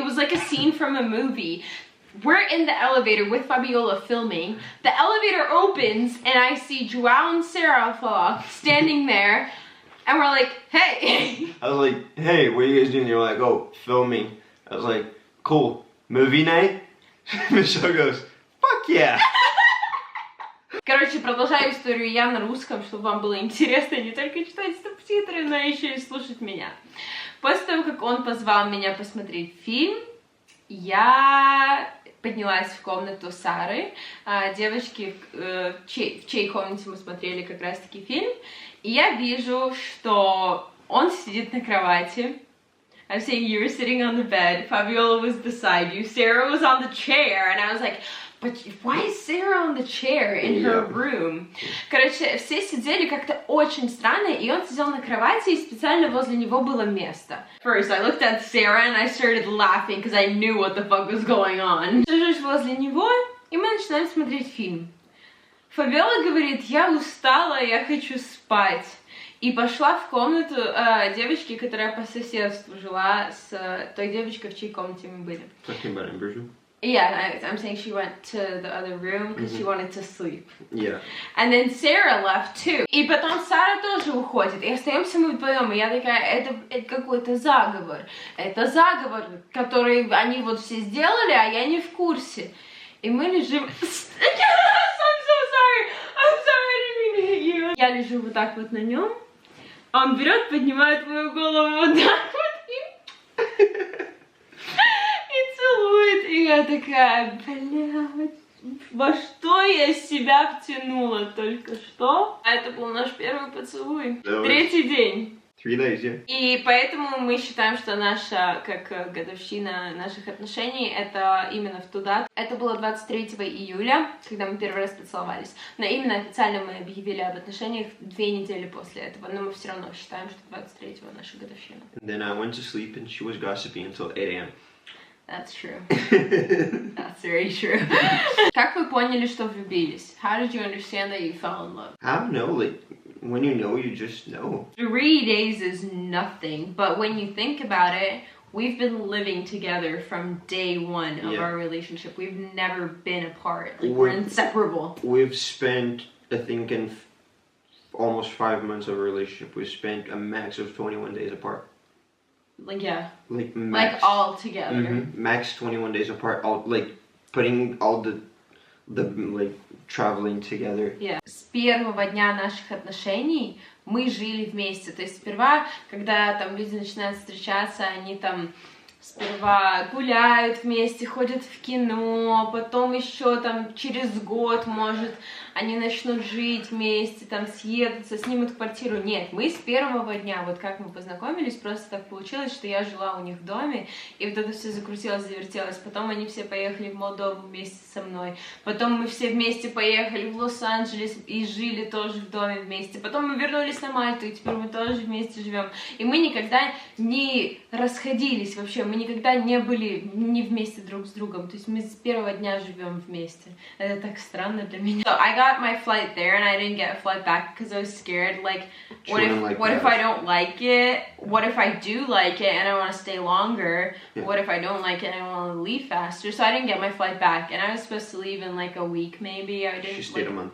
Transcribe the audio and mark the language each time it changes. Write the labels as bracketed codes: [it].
[en] It was like a scene from a movie. We're in the elevator with Fabiola filming. The elevator opens and I see Joao and Sarah standing there, and we're like, hey. I was like, hey, what are you guys doing? They were like, oh, filming. I was like, cool, movie night? Michelle goes, fuck yeah. [ru] Короче, продолжаю историю я на русском, чтобы вам было интересно не только читать субтитры, но еще и слушать меня. После того, как он позвал меня посмотреть фильм, я поднялась в комнату Сары, девочки, в чьей комнате мы смотрели как раз-таки фильм, и я вижу, что он сидит на кровати. [en] I'm saying you were sitting on the bed, Fabiola was beside you, Sarah was on the chair, and I was like, but why is Sarah on the chair in her room? [ru] Короче, все сидели как-то очень странно, и он сидел на кровати, и специально возле него было место. [en] First, I looked at Sarah, and I started laughing, because I knew what the fuck was going on. [ru] Сижусь возле него, и мы начинаем смотреть фильм. Фабиола говорит, я устала, я хочу спать. И пошла в комнату девочки, которая по соседству жила с той девочкой, в чьей комнате мы были. [en] Talking about Amber's. Yeah, I'm saying she went to the other room because she wanted to sleep. Yeah. And then Sarah left too. [ru] И потом Сара тоже уходит. И остаемся мы вдвоем. И я такая, это какой-то заговор. Это заговор, который они вот все сделали, а я не в курсе. И мы лежим... [en] I'm so sorry. I'm sorry, I didn't mean to hit you. [ru] Я лежу вот так вот на нем. Он берет, поднимает мою голову вот так вот и целует. И я такая, блядь, во что я себя втянула только что? А это был наш первый поцелуй. 3-й день. [en] 3 days, yeah. [ru] И поэтому мы считаем, что наша, как годовщина наших отношений, это именно в ту дату. Это было 23 июля, когда мы первый раз поцеловались. Но именно официально мы объявили об отношениях 2 недели после этого. Но мы все равно считаем, что 23-го наша годовщина. [en] And then I went to sleep and she was gossiping until 8 a.m. That's true. That's very true. [ru] Как вы поняли, что влюбились? [en] How did you understand that you fell in love? I don't know, like, when you know, you just know. 3 days is nothing, but when you think about it, we've been living together from day 1 of our relationship. We've never been apart. Like, we're inseparable. We've spent, I think, in almost 5 months of a relationship, we've spent a max of 21 days apart. Like, yeah. Like, max. Like, all together. Max 21 days apart, all, like, putting all the like, traveling together. Yeah. [ru] С первого дня наших отношений мы жили вместе. То есть сперва, когда там люди начинают встречаться, они там сперва гуляют вместе, ходят в кино, потом еще там через год, может, они начнут жить вместе, там съедутся, снимут квартиру. Нет, мы с первого дня, вот как мы познакомились, просто так получилось, что я жила у них в доме, и вот это все закрутилось, завертелось. Потом они все поехали в Молдову вместе со мной, потом мы все вместе поехали в Лос-Анджелес и жили тоже в доме вместе. Потом мы вернулись на Мальту, и теперь мы тоже вместе живем. И мы никогда не расходились вообще, мы никогда не были не вместе друг с другом. То есть мы с первого дня живем вместе. Это так странно для меня. [en] So I got my flight there and I didn't get a flight back because I was scared. Like, what if I don't like it? What if I do like it and I want to stay longer? Yeah. What if I don't like it and I want to leave faster? So I didn't get my flight back, and I was supposed to leave in like a week maybe. I didn't. She stayed a month.